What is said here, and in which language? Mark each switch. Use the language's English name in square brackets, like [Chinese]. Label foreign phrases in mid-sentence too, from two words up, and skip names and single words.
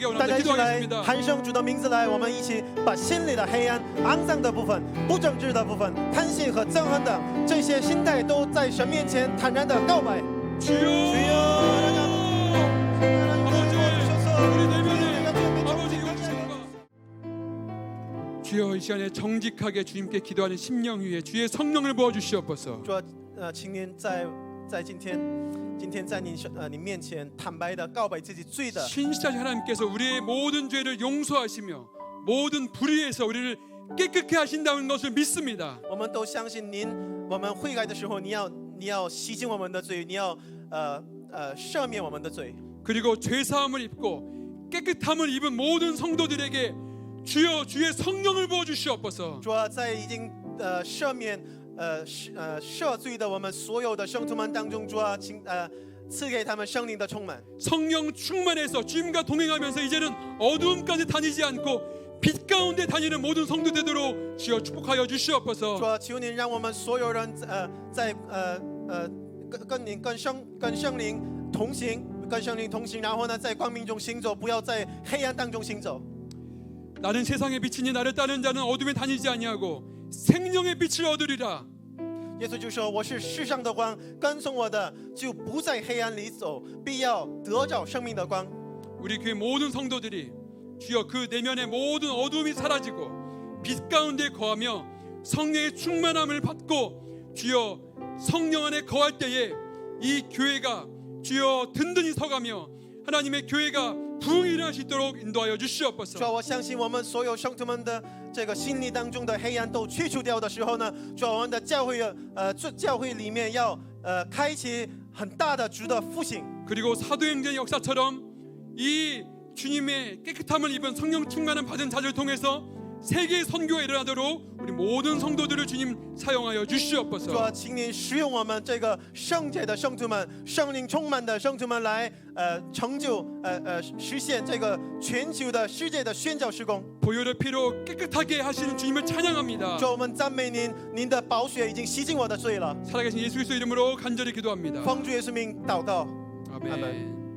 [Chinese] 大 [Korean] 원합니다. [Chinese] 家一起来 [Korean] 기도하겠습니다. [Chinese] 喊圣主的名字来，我们一起把心里的黑暗、肮脏的部分、不正直的部分、贪心和憎恨的这些心态，都在神面前坦然的告白。 [Korean] 주여, 아버지, 우리 내면의 아버지 욕심과 주여 이 시간에 정직하게 주님께 기도하는 심령 위에 주의 성령을 부어주시옵소서. [Chinese] 主啊，请您在今天在你面前坦白的告白自己罪的。 [Korean] 신실하신 하나님께서 우리의 모든 죄를 용서하시며 모든 불의에서 우리를 깨끗게 하신다는 것을 믿습니다. [Chinese] 我们都相信您，我们悔改的时候，你要洗净我们的罪，你要赦免我们的罪。 [Korean] 그리고 죄 사함을 입고 깨끗함을 입은 모든 성도들에게 주여 주의 성령을 부어 주시옵소서. [Chinese] 主啊，在已经赦免赦罪的我们所有的圣徒们当中，主啊，请赐给他们圣灵的充满。 [Korean] 성령 충만해서 주님과 동행하면서 이제는 어두움까지 다니지 않고 빛 가운데 다니는 모든 성도 되도록 주여 축복하여 [Chinese] 主 [Korean] 주시옵소서. [Chinese] 啊，求您让我们所有人在跟圣灵同行，跟圣灵同行，然后呢，在光明中行走，不要在黑暗当中行走。 [Korean] 나는 세상의 빛이니 나를 따르는 자는 어둠에 다니지 아니하고 생명의 빛을 얻으리라. [Chinese] 耶稣就说：“我是世上的光，跟从我的就不在黑暗里走，必要得着生命的光。” [Korean] 우리 교회 모든 성도들이 주여 그 내면의 모든 어둠이 사라지고 빛 가운데 거하며 성령의 충만함을 받고 주여 성령 안에 거할 때에 이 교회가 주여 든든히 서가며 하나님의 교회가 부흥이 일어날 수 있도록 인도하여 [Chinese] 主啊， [Korean] 주시옵소서. [Chinese] 我相信我们所有圣徒们的这个心理当中的黑暗都去除掉的时候呢，主啊，我们的教会里面要开启很大的主的复兴。 [Korean] 그리고 사도행전 역사처럼 이 주님의 깨끗함을 입은 성령 충만을 받은 자들을 통해서 세계 선교가 일어나도록 우리 모든 성도들을 주님 사용하여 [Chinese] 主啊， [Korean] 주시옵소서. [Chinese] 请您使用我们这个圣洁的圣徒们、圣灵充满的圣徒们来成就实现这个全球的世界的宣教事工。 [Korean] 보혈의 피로 깨끗하게 하시는 주님을 찬양합니다. [Chinese] 主啊，我们赞美您，您的宝血已经洗净我的罪了。 [Korean] 살아계신 예수 그리스도 이름으로 간절히 기도합니다. [Chinese] 奉主耶稣名祷告。 [Korean] 아멘.